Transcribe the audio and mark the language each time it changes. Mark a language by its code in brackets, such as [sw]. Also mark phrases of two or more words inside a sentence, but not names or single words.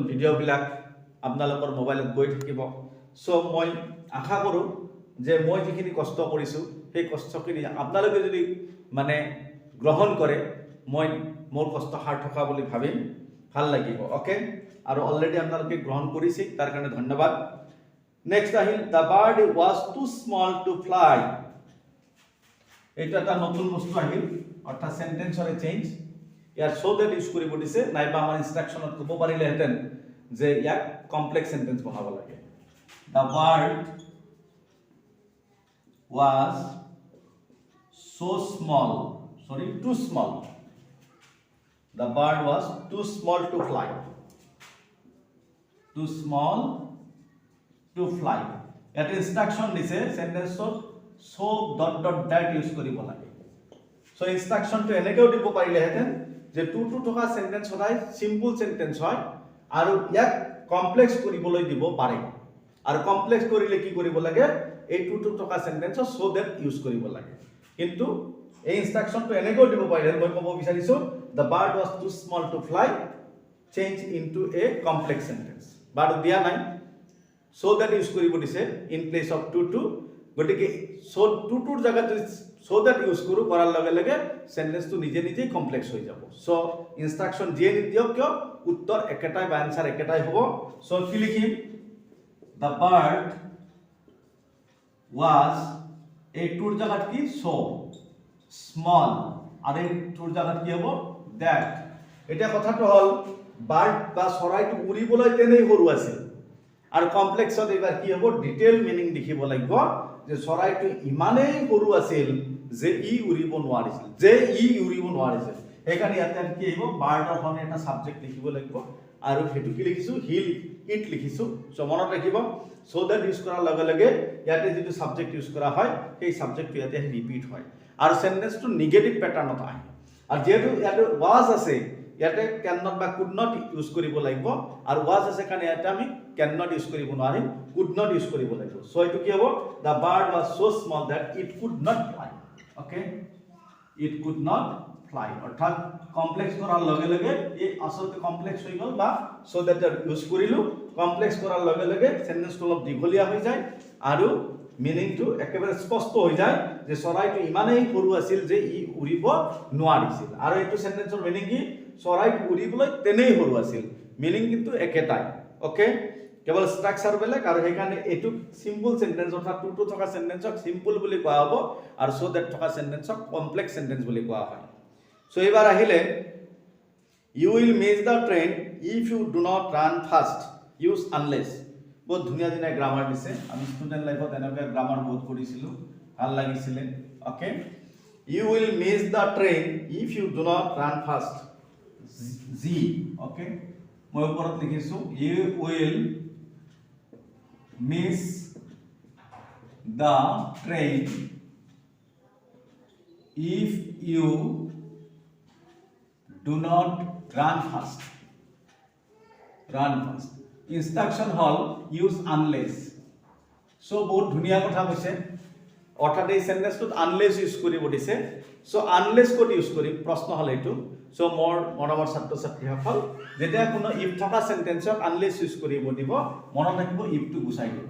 [as] ভিডিঅ' বিলাক আপোনালোকৰ মোবাইলত গৈ থাকিব সো মই আশা কৰোঁ যে মই যিখিনি কষ্ট কৰিছো সেই কষ্টখিনি আপোনালোকে যদি মানে গ্ৰহণ কৰে মই মোৰ কষ্ট সাৰ্থকা বুলি ভাবিম ভাল লাগিব ওকে আৰু অলৰেডি আপোনালোকে গ্ৰহণ কৰিছে তাৰ কাৰণে ধন্যবাদ নেক্সট আহিল [en] the bird was too small to fly [as] এটা এটা নতুন বস্তু আহিল অৰ্থাৎ সেন্টেন্সৰ চেঞ্জ ইয়াৰ [en] so that use [as] কৰিব দিছে নাইবা আমাৰ ইনষ্ট্ৰাকচনত ক'ব পাৰিলেহেঁতেন যে ইয়াক [en] complex sentence [as] বনাব লাগে [en] the bird was so small too small the bird was too small to fly [as] এটা ইনষ্ট্ৰাকচন দিছে সেন্টেন্সত [en] so dot that [as] ইউজ কৰিব লাগে সো ইনষ্ট্ৰাকচনটো এনেকেও দিব পাৰিলেহেঁতেন যে টু থকা সেন্টেন্স সদায় [en] simple sentence [as] হয় আৰু ইয়াক কমপ্লেক্স কৰিবলৈ দিব পাৰে আৰু কমপ্লেক্স কৰিলে কি কৰিব লাগে এই টু থকা সেন্টেন্সৰ [en] so that use [as] কৰিব লাগে কিন্তু এই ইনষ্ট্ৰাকচনটো এনেকৈ দিব পাৰিলে মই ক'ব বিচাৰিছো [en] the bird was too small to fly change into a complex sentence [as] বাট দিয়া নাই [en] so that use [as] কৰিব দিছে [en] in place of to [as] গতিকে সো টুৰ জায়গাত [en] so that use [as] কৰো কৰাৰ লগে লগে সেন্টেন্সটো নিজে নিজেই কমপ্লেক্স হৈ যাব সো ইনষ্ট্ৰাকচন যিয়ে নিদিয়ক কিয় উত্তৰ একেটাই বা আনসাৰ একেটাই হ'ব সো কি লিখিম [en] the bird [as] was এই টুৰ জায়গাত কি [en] so small [as] আৰু এই টুৰ জায়গাত কি হ'ব that এটা কথাটো হল বাৰ্ড বা চৰাইটো উৰিবলৈ তেনেই সৰু আছিল আৰু কমপ্লেক্সত এবাৰ কি হ'ব [en] detail meaning [as] লিখিব লাগিব যে চৰাইটো ইমানেই সৰু আছিল যে ই উৰিব নোৱাৰিছিল সেইকাৰণে ইয়াতে কি আহিব বাৰ্ডৰ কাৰণে এটা সাবজেক্ট লিখিব লাগিব আৰু হেতু কি লিখিছো হিল ইট লিখিছো সো মনত ৰাখিব [en] so that use [as] কৰাৰ লগে লগে ইয়াতে যেটো সাবজেক্ট ইউজ কৰা হয় সেই সাবজেক্টটো ইয়াতে ৰিপিট হয় আৰু সেন্টেন্সটো [en] negative pattern [as] আহে আৰু যেটো ইয়াতে ওয়াজ আছে ইয়াতে [en] can not [as] বা [en] could not use [as] কৰিব লাগিব আৰু ওয়াজ আছে কাৰণে ইয়াতে আমি [en] can not use [as] কৰিব নোৱাৰিম [en] could not use [as] কৰিব লাগিব সো এটো কি হ'ব দা [en] bird was so small that it could not fly okay it could not fly [as] অর্থাৎ কমপ্লেক্স কৰাৰ লগে লগে এই আসলতে কমপ্লেক্স হৈ গল বা [en] so that use [as] কৰিলো কমপ্লেক্স কৰাৰ লগে লগে সেন্টেন্সটো অলপ দীঘলীয়া হৈ যায় আৰু মিনিংটো একেবাৰে স্পষ্ট হৈ যায় যে চৰাইটো ইমানেই সৰু আছিল যে ই উৰিব নোৱাৰিছিল আৰু এইটো সেন্টেন্সৰ মিনিং কি চৰাইটো উৰিবলৈ তেনেই সৰু আছিল মিনিং কিন্তু একেটাই ওকে কেৱল স্ট্ৰাকচাৰ বেলেগ আৰু সেইকাৰণে এইটো [en] simple sentence [as] অৰ্থাৎ টু থকা সেন্টেন্সক সিম্পল বুলি কোৱা হ'ব আৰু সো দ্যাট থকা সেন্টেন্সক কমপ্লেক্স সেন্টেন্স বুলি কোৱা হয় সো এবাৰ আহিলে [en] you will miss the train if you do not run fast use unless [as] বহুত ধুনীয়া ধুনীয়া গ্ৰামাৰ দিছে আমি ষ্টুডেন্ট লাইফত এনেকৈ গ্ৰামাৰ বহুত কৰিছিলো ভাল লাগিছিলে ওকে [en] you will miss the train if you do not run fast [as] z ওকে মই ওপৰত লিখিছো [en] you will miss the train if you do not run fast ইনষ্ট্ৰাকশ্যন [as] হ'ল [en] use unless. [as] চ' বহুত ধুনীয়া কথা কৈছে, অৰ্থাৎ এই চেণ্টেন্সটোত আনলেছ ইউজ কৰিব দিছে। চ' আনলেছ ক'ত ইউজ কৰিম প্ৰশ্ন হ'ল এইটো। চ' মোৰ মৰমৰ ছাত্ৰ ছাত্ৰীসকল, যেতিয়া কোনো ইফ থকা চেণ্টেন্সক আনলেছ ইউজ কৰিব দিব, মনত ৰাখিব ইফটো গুচাই দিব।